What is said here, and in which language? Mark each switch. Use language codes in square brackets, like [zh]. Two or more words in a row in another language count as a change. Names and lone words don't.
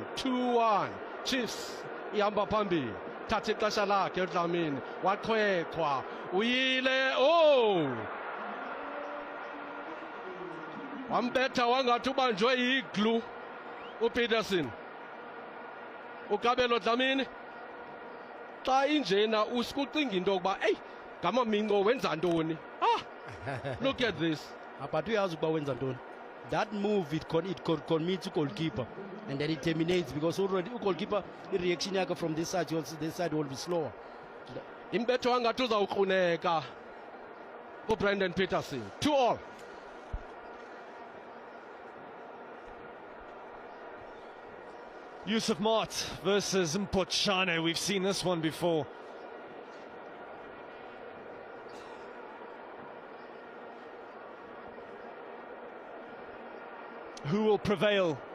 [xh] 2-1 Chiefs ihamba phambili. Thatha ixesha lakhe uDlamini waqhweqhwa uyile wambetha wangathi ubanjwe iglu uPeterson. uKabelo Dlamini xa injena usikucinga into yokuba eyi ngamaminqo wenza ntoni. [en] Look at this. [xh] But uyazi ukuba wenza ntoni. [en] That move it commits goalkeeper and then it terminates because already goalkeeper reaction yakhe from this side will be slower. [xh] Imbetho wangathi uzawukruneka uBrandon Peterson. 2-2. Yusuf Mart versus Mpochane. [en] We've seen this one before. Who will prevail?